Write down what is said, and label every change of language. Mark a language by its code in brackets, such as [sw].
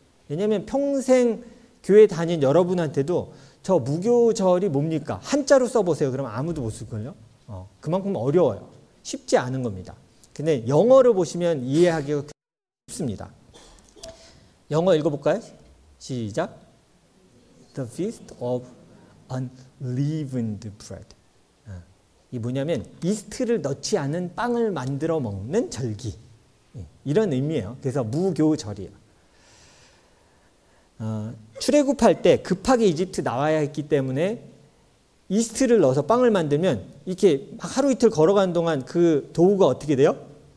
[ko] 왜냐하면 평생 교회 다닌 여러분한테도 저 무교절이 뭡니까? 한자로 써보세요. 그러면 아무도 못 쓸걸요. 그만큼 어려워요. 쉽지 않은 겁니다. 근데 영어를 보시면 이해하기가 쉽습니다. 영어 읽어볼까요? 시작. [en] The Feast of Unleavened Bread. [ko] 이 뭐냐면 이스트를 넣지 않은 빵을 만들어 먹는 절기. 이런 의미예요. 그래서 무교절이에요. 출애굽할 때 급하게 이집트 나와야 했기 때문에 이스트를 넣어서 빵을 만들면 이렇게 하루 이틀 걸어가는 동안 그 도우가 어떻게 돼요?